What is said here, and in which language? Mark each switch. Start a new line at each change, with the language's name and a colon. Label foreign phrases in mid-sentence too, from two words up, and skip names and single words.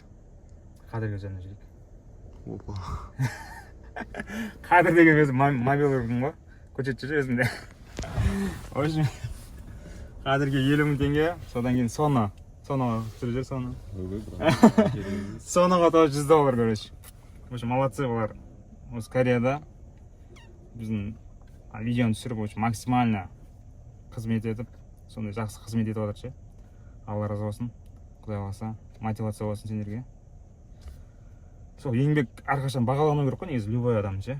Kazakh: Қадырге звондап жүрейік. Опа. Қадыр деген өзі мобил ұрғын ғой. Көшет жүр өзінде.
Russian: В общем,
Kazakh: Қадырге 50.000 теңге, содан кейін Сонаға түсіріп жүр, Соны. Сонаға тоже $100, короче.
Russian: В общем,
Kazakh: молодцы олар. Осы Кореяда біздің видеоны түсіріп, максимально қызмет етіп, сондай жақсы қызмет етіп жатыр ше. Алла разы болсын. Құдай қаласа, мотивация болсын сендерге. Сол еңбек әрқашан бағалану керек қой, негізі любой адам ше.